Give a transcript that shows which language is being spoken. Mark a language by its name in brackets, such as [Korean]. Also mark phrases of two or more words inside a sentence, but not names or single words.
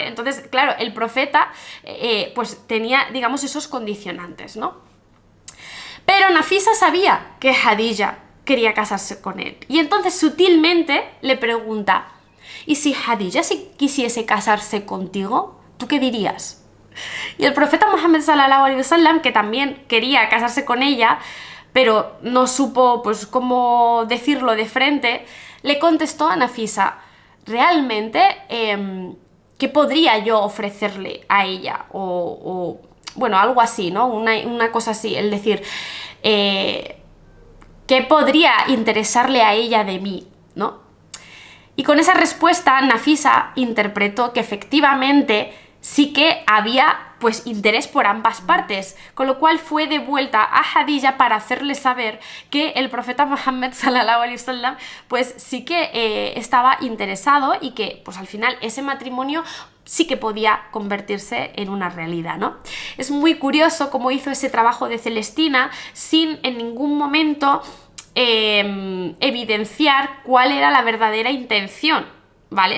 [Spanish] Entonces, claro, el profeta pues tenía, digamos, esos condicionantes, ¿no? Pero Nafisa sabía que Khadija quería casarse con él. Y entonces sutilmente le pregunta: ¿y si Khadija quisiese casarse contigo? ¿Tú qué dirías? Y el profeta Muhammad [Arabic] صلى الله عليه وسلم, [Spanish] que también quería casarse con ella, pero no supo pues cómo decirlo de frente, le contestó a Nafisa: realmente, ¿qué podría yo ofrecerle a ella? O bueno, algo así, ¿no? Una cosa así, es decir, ¿qué podría interesarle a ella de mí, ¿no? Y con esa respuesta Nafisa interpretó que efectivamente sí que había pues interés por ambas partes, con lo cual fue de vuelta a Khadija para hacerle saber que el profeta Muhammad [Arabic] صلى الله عليه وسلم [Spanish] pues sí que estaba interesado y que pues al final ese matrimonio sí que podía convertirse en una realidad, ¿no? Es muy curioso cómo hizo ese trabajo de Celestina sin en ningún momento evidenciar cuál era la verdadera intención, ¿vale?